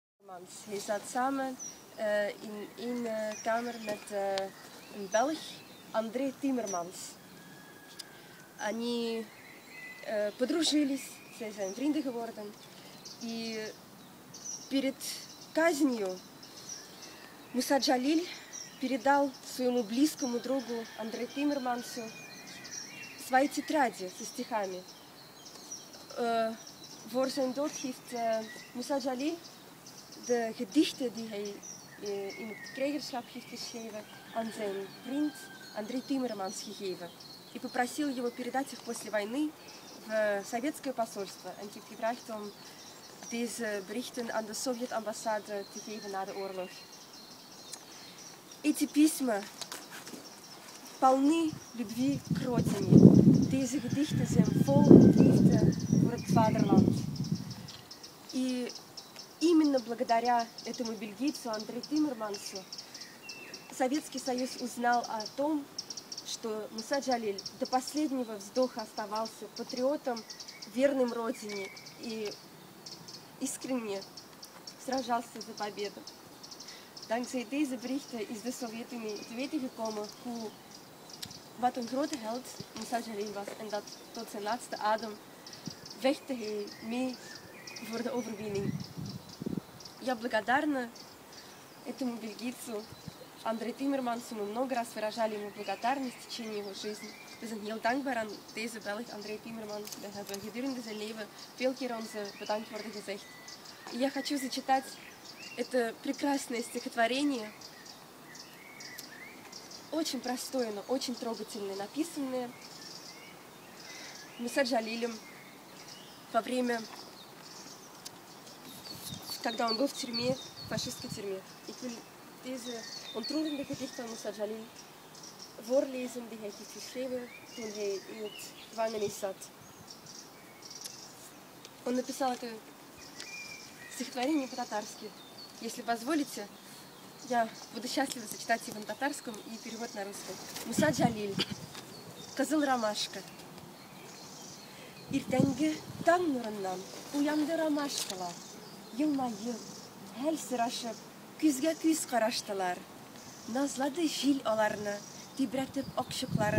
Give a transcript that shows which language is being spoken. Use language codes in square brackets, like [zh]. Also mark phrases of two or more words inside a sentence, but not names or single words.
[nl] Hij zat samen in één kamer met een Belg, André Timmermans. [ru] Они подружились, [nl] zij zijn vrienden geworden. [ru] И перед казнью Муса Джалиль передал своему близкому другу Андре Тиммермансу свои тетради со стихами. [nl] Voor zijn dood heeft Moussa Jalil de gedichten die hij in het krijgerschap heeft geschreven aan zijn vriend Андрей Тиммерманс gegeven. [ru] И попросил его передать их после войны в советское посольство. [nl] En heeft gevraagd om deze berichten aan de Sovjet-ambassade te geven na de oorlog. [ru] Эти письма полны любви к родине. [nl] Deze gedichten zijn vol liefde voor het vaderland. [ru] И именно благодаря этому бельгийцу Андре Тиммермансу Советский Союз узнал о том, что Муса Джалиль до последнего вздоха оставался патриотом, верным родине и искренне сражался за победу. [nl] Dankzij deze berichten is de Sovjet-Unie te weten gekomen wat een grote held Moussa Jalil was en dat tot zijn laatste adem vechtte hij mee voor de overwinning. [ru] Я благодарна этому бельгийцу Андре Тиммермансу. Мы много раз выражали ему благодарность в течение его жизни. [nl] We zijn heel dankbaar aan deze Belg, André Timmermans. We hebben gedurende zijn leven veel keer onze bedankt worden gezegd. [ru] Я хочу зачитать это прекрасное стихотворение, очень простое, но очень трогательное, написанное Муса Джалилем во время, когда он был в тюрьме, в фашистской тюрьме. [nl] Ik wil deze ontroerende gedicht van Moussa Jalil voorlezen die hij heeft geschreven toen hij in het gevangenis zat. [ru] Он написал это стихотворение по-татарски. Если позволите, я буду счастлива зачитать его на татарском и перевод на русский. Муса Джалиль. Кызыл ромашка. [tt] Иртәнге таң нурыннан уянды ромашкалар. Елмайып, хәл сорашып, күзгә күз караштылар. Назлады җил аларны, тибрәтеп акчыкларын.